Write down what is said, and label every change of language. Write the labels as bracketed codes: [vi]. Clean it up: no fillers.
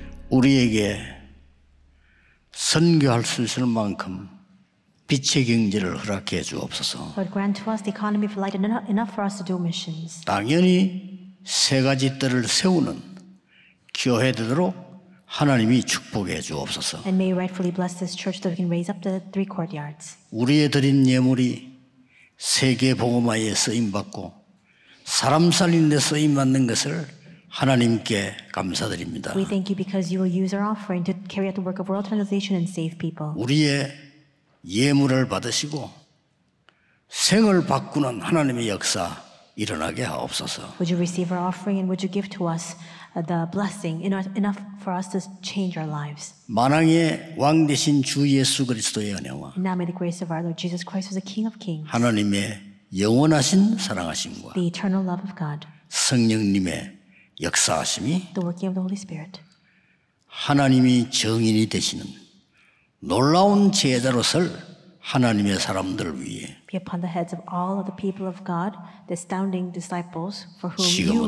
[ko] 우리에게 선교할 수 있을 만큼 빛의 경제를 허락해 주옵소서. [en] Lord, grant to us the economy of light enough for us to do missions. [ko] 당연히 세 가지 뜰을 세우는 교회 되도록 하나님이 축복해 주옵소서. [en] And may you rightfully bless this church that we can raise up the 3 courtyards. [ko] 우리의 드린 예물이 세계 복음화에 쓰임 받고 사람 살리는 데 쓰임 받는 것을 하나님께 감사드립니다. [en] We thank you because you will use our offering to carry out the work of world evangelization and save people. [ko] 우리의 예물을 받으시고 생을 바꾸는 하나님의 역사 일어나게 하옵소서. [en] Would you receive our offering and would you give to us the blessing enough for us to change our lives? [ko] 만왕의 왕 되신 주 예수 그리스도의 은혜와 [en] And now may the grace of our Lord Jesus Christ, who is the King of Kings, [ko] 하나님의 영원하신 사랑하심과 [en] the eternal love of God, [ko] 성령님의 역사하심이 [en] the working of the Holy Spirit, [ko] 하나님이 정인이 되시는 놀라운 제자로 설 하나님의 사람들을 위해 [en] be upon the heads of all of the people of God, the astounding disciples for whom you